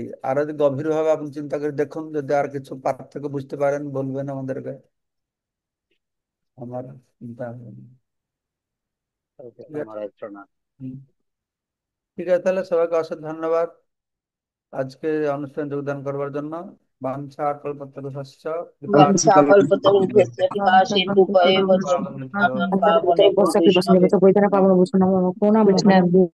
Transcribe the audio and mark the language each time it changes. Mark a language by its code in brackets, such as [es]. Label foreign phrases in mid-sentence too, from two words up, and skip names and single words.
[bn] আর যদি গভীর ভাবে আপনি চিন্তা করে দেখুন, যদি আর কিছু পার্থক্য বুঝতে পারেন বলবেন আমাদেরকে, আমার চিন্তা হবে না। ঠিক আছে। মহারাজ প্রণাম। হুম। ঠিক আছে, তাহলে সবাইকে অশেষ ধন্যবাদ আজকে অনুষ্ঠানে যোগদান করবার জন্য। [sa] বাঞ্ছা কল্পতরুশ্চ কৃপা वंशाकल्पतरुभ्यश्च कृपा सिन्धुभ्येव च पतितानां पावनेभ्यो वैष्णवेभ्यो [bn] বৈতরণ পাবন ভূষণ কৃষ্ণের